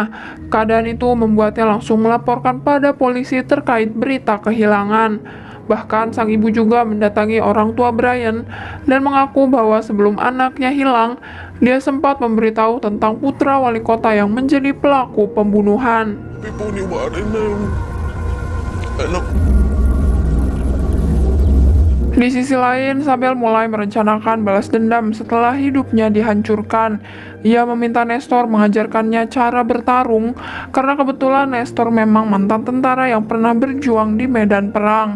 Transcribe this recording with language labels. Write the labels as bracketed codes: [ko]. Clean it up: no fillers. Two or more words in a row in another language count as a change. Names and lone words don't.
[id] Keadaan itu membuatnya langsung melaporkan pada polisi terkait berita kehilangan. Bahkan sang ibu juga mendatangi orang tua Brian dan mengaku bahwa sebelum anaknya hilang, dia sempat memberitahu tentang putra wali kota yang menjadi pelaku pembunuhan. [tl] Sabi po ni Warren na yung anak. [id] Di sisi lain, Sabel mulai merencanakan balas dendam setelah hidupnya dihancurkan. Ia meminta Nestor mengajarkannya cara bertarung, karena kebetulan Nestor memang mantan tentara yang pernah berjuang di medan perang.